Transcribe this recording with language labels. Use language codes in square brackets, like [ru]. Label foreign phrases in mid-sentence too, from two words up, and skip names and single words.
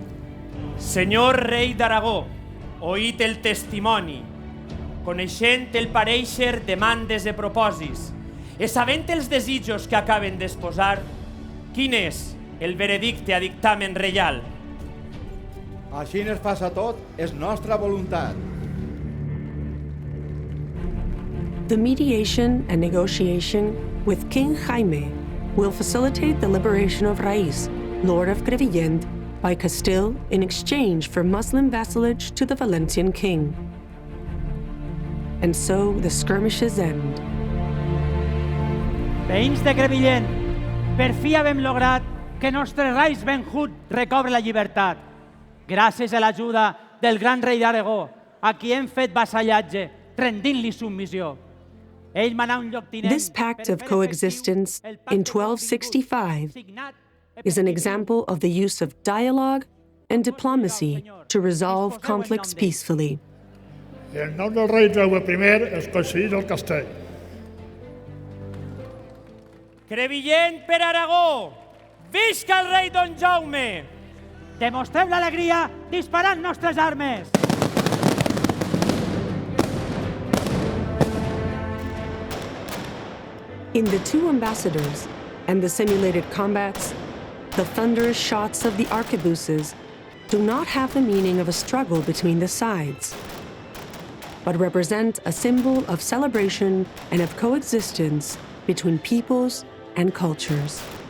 [ca] Senyor rei d'Aragó, oït el testimoni, coneixent el pareixer demandes i propòsits, i sabent els desitjos que acaben d'exposar, quin és el veredicte a dictamen reial. Així es passa tot, és nostra voluntat. [en] The mediation and negotiation with King Jaime will facilitate the liberation of Raiz, Lord of Crevillent, by Castile in exchange for Muslim vassalage to the Valencian king. And so the skirmishes end. [ca] Veïns de Crevillent, per fi hem lograt que nostre Raiz Ben Hud recobre la llibertat, gràcies a l'ajuda del gran rei d'Aragó, a qui hem fet vassallatge, rendint-li submissió. Ell manà un lloctinent... [en] This pact of coexistence in 1265 is an example of the use of dialogue and diplomacy to resolve conflicts peacefully. [ca] En nom del rei Jaume I es concedís el castell. Crevillent per Aragó! Visca el rei Don Jaume! Demostrem l'alegria disparant nostres armes! [en] In the two ambassadors and the simulated combats, the thunderous shots of the arquebuses do not have the meaning of a struggle between the sides, but represent a symbol of celebration and of coexistence between peoples and cultures.